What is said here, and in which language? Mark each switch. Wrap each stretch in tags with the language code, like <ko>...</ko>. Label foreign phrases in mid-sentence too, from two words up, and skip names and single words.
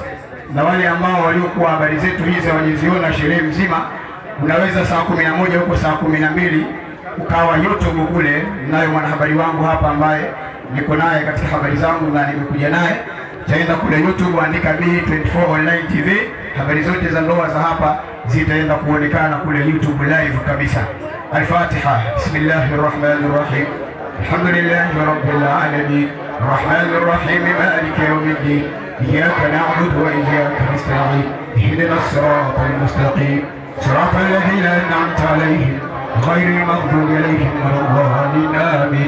<sw>Na wale ambao waliokuwa habari zetu hizi hawajiziona sherehe mzima, unaweza saa 11 huko saa 12 ukawa YouTube kule, nayo mwanahabari wangu hapa ambaye niko naye katika habari zangu na nimekuja naye, taenda kule YouTube, andika B24 Online TV, habari zote za ndoa za hapa zitaenda kuonekana kule YouTube live kabisa.</sw> <ar>Al-Fatiha. بسم الله الرحمن الرحيم الحمد لله رب العالمين. الرحمن الرحيم مالك يوم الدين. إياك نعبد وإياك نستعين اهدنا الصراط المستقيم صراط الذين أنعمت عليهم غير المغضوب عليهم ولا الضالين آمين.</ar>